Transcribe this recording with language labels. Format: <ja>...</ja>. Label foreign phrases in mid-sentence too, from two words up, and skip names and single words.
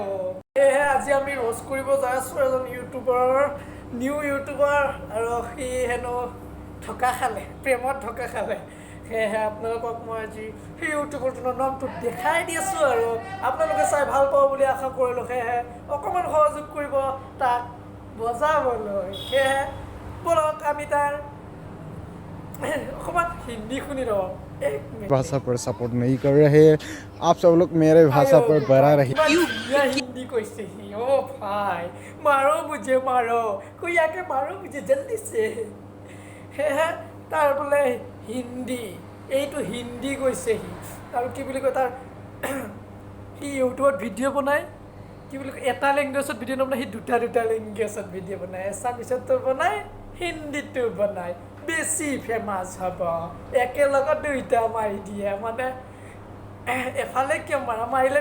<as>সেয়েহে আজি আমি ৰোষ্ট কৰিব যাই আছোঁ এজন ইউটিউবাৰ নিউ ইউটিউবাৰ আৰু সি হেনো ঠকা খালে প্ৰেমত ঠকা খালে সেয়েহে আপোনালোকক মই আজি সেই ইউটিউবাৰজনৰ নামটো দেখাই দি আছোঁ আৰু আপোনালোকে চাই ভাল পাব বুলি আশা কৰিলোঁ। সেয়েহে অকণমান সহযোগ কৰিব তাক বজাবলৈ। সেয়েহে বলক আমি তাৰ অকণমান হিন্দী শুনি লওঁ।</as> <hi>भाषा पर सपोर्ट नहीं कर रहे हैं। आप सब लोग मेरे भाषा पर बना रहे हिंदी कैसे ही ओ भाई मारो मुझे मारो कोई आके मारो मुझे जल्दी से है तार बोले हिंदी</hi> <as>এইটো হিন্দী কৈছে সি আৰু কি বুলি কয় তাৰ সি ইউটিউবত ভিডিঅ' বনায় কি বুলি কয় এটা লেংগুৱেজত ভিডিঅ' নবনায় সি দুটা লেংগুৱেজত ভিডিঅ' বনায় এছামিছতো বনায় হিন্দীতো বনায় বেছি ফেমাছ হ'ব একেলগত দুইটা মাৰি দিয়ে মানে এফালে কিয় মাৰিলে</as>